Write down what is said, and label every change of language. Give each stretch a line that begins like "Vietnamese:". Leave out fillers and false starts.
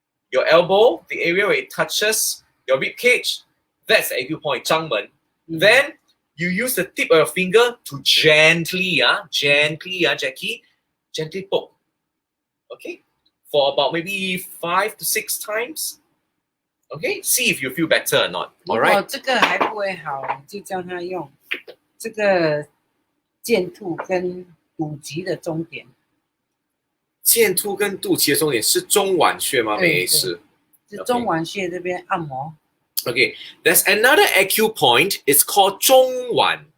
English: Your elbow, the area where it touches your rib cage, that's the acupoint, 肛门. Then you use the tip of your finger to gently, Jackie, gently poke. Okay, for about maybe 5 to 6 times. Okay, see if you feel better or not. All right.
Chinese: 如果这个还不会好，就叫他用这个剑突跟肚脐的中点。剑突跟肚脐的中点是中脘穴吗？美医师，是中脘穴这边按摩。
English: Okay, there's another acupoint. It's called 中脘.